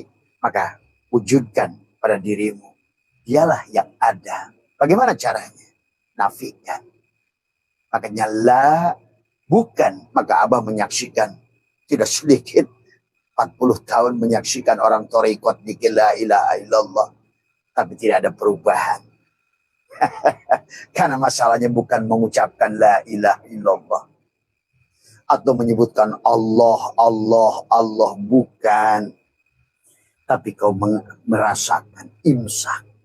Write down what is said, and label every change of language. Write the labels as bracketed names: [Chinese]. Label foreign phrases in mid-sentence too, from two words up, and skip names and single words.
[Indonesian] Maka wujudkan pada dirimu. Dialah yang ada. Bagaimana caranya? Nafikan. Makanya bukan. Maka Abah menyaksikan. Tidak sedikit. 40 tahun menyaksikan orang torikot di [Arabic] لا إله إلا الله. [Indonesian] Tapi tidak ada perubahan. Karena masalahnya bukan mengucapkan [Arabic] لا إله إلا الله. [Indonesian] Atau menyebutkan Allah, Allah, Allah. Bukan. Tapi kau merasakan imsak.